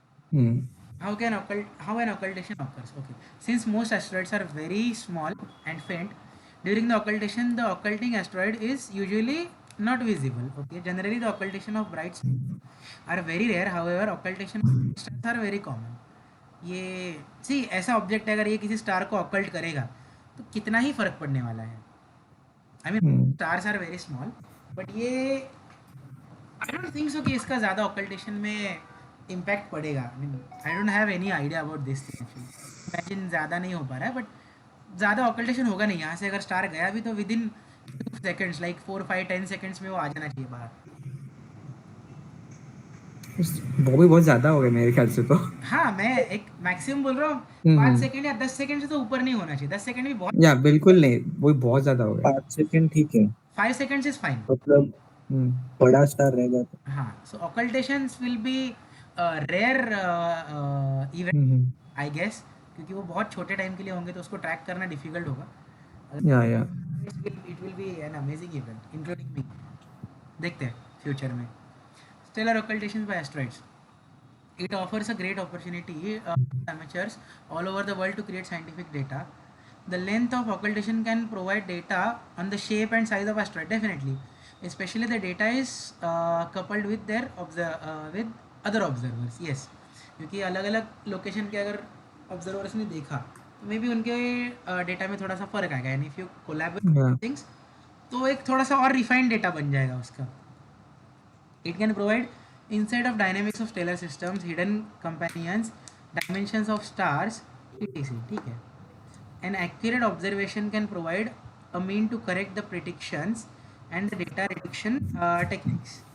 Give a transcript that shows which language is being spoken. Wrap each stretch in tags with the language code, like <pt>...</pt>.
<en>How an occultation occurs? Okay, since most asteroids are very small and faint, during the occultation the occulting asteroid is usually not visible. Okay, generally the occultation of bright stars are very rare. However, occultation of stars are very common.</en> <hi>ये सी ऐसा object है, अगर ये किसी star को occult करेगा तो कितना ही फर्क पड़ने वाला है.</hi> <en>I mean stars are very small, but ये I don't think so</en> <hi>कि इसका ज़्यादा ऑकल्टेशन में इम्पैक्ट पड़ेगा.</hi> <en>I don't have any idea about this thing actually.</en> <hi>Imagine ज़्यादा नहीं हो पा रहा है,</hi> <en>but</en> <hi>ज़्यादा ऑकल्टेशन होगा नहीं. यहाँ से अगर स्टार गया भी तो with in seconds, like 4, 5, 10 seconds में वो आ जाना चाहिए बाहर. वो भी बहुत ज्यादा हो गया मेरे ख्याल से तो. हाँ, मैं एक मैक्सिमम बोल रहा हूँ, 5 सेकंड या 10 सेकंड से तो ऊपर नहीं होना चाहिए. 10 सेकंड भी बहुत, या बिल्कुल नहीं, वो बहुत ज्यादा हो गया. 5 सेकंड ठीक है,</hi> <en>5 seconds is fine.</en> <hi>मतलब बड़ा स्टार रहेगा तो. हाँ,</hi> <en>so occultations will be rare event I guess,</en> <hi>क्योंकि वो बहुत छोटे टाइम के लिए होंगे तो उसको ट्रैक करना डिफिकल्ट होगा. या</hi> <en>It will be an amazing event including me.</en> <hi>देखते हैं फ्यूचर में.</hi> <en>Stellar occultations by asteroids. It offers a great opportunity amateurs all over the world to create scientific data. The length of occultation can provide data on the shape and size of asteroid, definitely. Especially the data is coupled with their with other observers.</en> <hi>Yes, क्योंकि अलग अलग location के अगर observers ने देखा तो may be उनके data में थोड़ा सा फर्क आएगा.</hi> <en>and if you collaborate things</en> <hi>तो एक थोड़ा सा और रिफाइंड डेटा बन जाएगा उसका.</hi> <en>It can provide insight of dynamics of stellar systems, hidden companions, dimensions of stars, etc.</en> <hi>ठीक है.</hi> <en>An accurate observation can provide a mean to correct the predictions and the data reduction techniques.</en>